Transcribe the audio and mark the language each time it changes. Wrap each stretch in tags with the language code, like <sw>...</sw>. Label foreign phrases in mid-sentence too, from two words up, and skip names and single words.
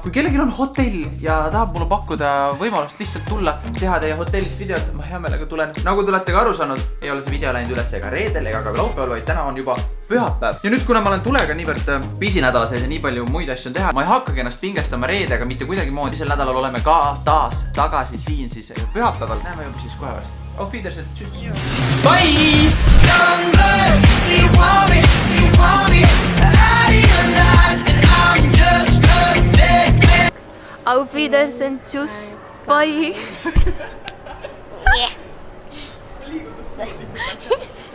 <et>Kui kellelgi on hotell ja tahab mulle pakkuda võimalust lihtsalt tulla, teha teie hotellist videot, ma hea meelega tulen. Nagu te olete ka aru saanud, ei ole see video läinud üles ega reedel ega ka laupäeval, vaid täna on juba pühapäev. Ja nüüd, kuna ma olen tulega niivõrd pisinädala sees ja nii palju muid asju on teha, ma ei hakkagi ennast pingestama reedega mitte kuidagi moodi. Sel nädalal oleme ka taas tagasi siin siis pühapäeval. Näeme juba siis kohe varsti.</et> <de>Auf Wiedersehen. Tschüss. Bye! Auf Wiedersehen, tschüss,</de> <en>bye. Yeah.</en>